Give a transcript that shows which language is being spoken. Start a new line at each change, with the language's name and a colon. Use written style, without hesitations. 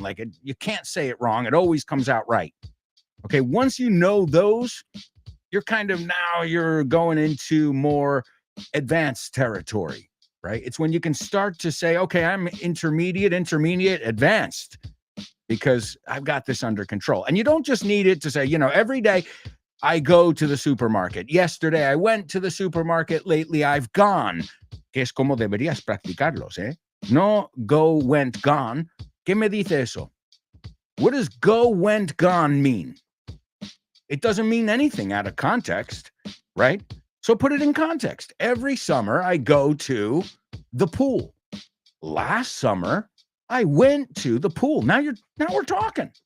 English: Like, you can't say it wrong. It always comes out right. Okay, once you know those, you're you're going into more advanced territory, right? It's when you can start to say, okay, I'm intermediate, advanced, because I've got this under control. And you don't just need it to say, every day I go to the supermarket. Yesterday I went to the supermarket. Lately I've gone.
Spanish: Que es como deberías practicarlos, ¿eh? No
English: go, went, gone.
Spanish: ¿Qué me dice eso?
English: What does go, went, gone mean? It doesn't mean anything out of context, right? So put it in context. Every summer, I go to the pool. Last summer, I went to the pool. Now we're talking.